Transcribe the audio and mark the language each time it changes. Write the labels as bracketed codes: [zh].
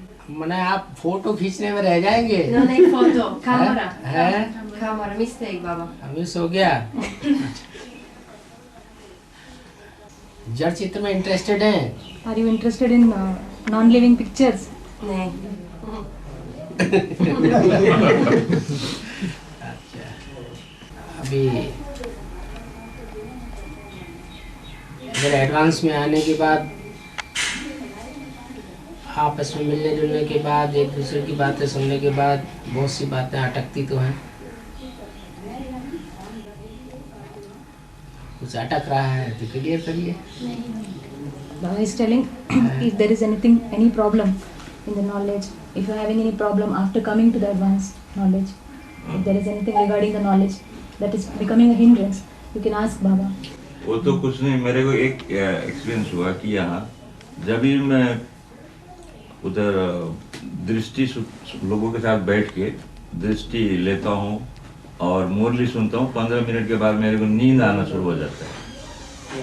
[hi] मैंने आप फोटो खींचने में रह जाएंगे? नहीं फोटो, कैमरा। है? कैमरा, मिस्टेक बाबा। मिस हो गया। जड़ चित्र में इंटरेस्टेड हैं? [en] Are you interested in non-living pictures? [hi] नहीं। अच्छा, अभी अगर एडवांस में आने के बाद, आपस में मिलने जुलने के बाद, एक दूसरे की बातें सुनने के बाद बहुत सी बातें अटकती तो हैं। कुछ अटक रहा है तो क्लियर करिए। [en] Baba is telling if there is any problem in the knowledge, if you are having any problem after coming to the advanced knowledge, if there is anything regarding the knowledge that is becoming a hindrance, you can ask Baba. [hi] वो तो कुछ नहीं, मेरे को एक experience हुआ कि यहाँ जब भी मैं उधर दृष्टि लोगों के साथ बैठ के दृष्टि लेता हूँ और मुरली सुनता हूँ, 15 मिनट के बाद मेरे को नींद आना शुरू हो जाता है।